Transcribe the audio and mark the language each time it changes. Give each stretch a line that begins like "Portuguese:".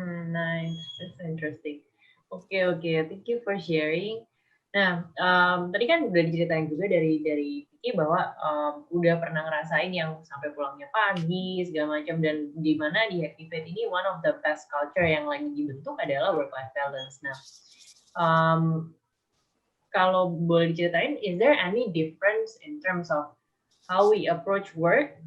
English: Nice, that's interesting.
Indonesian: Oke,
English: thank you for sharing.
Indonesian: Nah, tadi kan udah diceritain juga dari Vicky bahwa udah pernah ngerasain yang sampai pulangnya pagi segala macam, dan di mana di Activate ini
English: one of the best culture
Indonesian: yang lagi dibentuk adalah work-life balance. Nah, kalau boleh diceritain,
English: is there any difference in terms of how we approach work?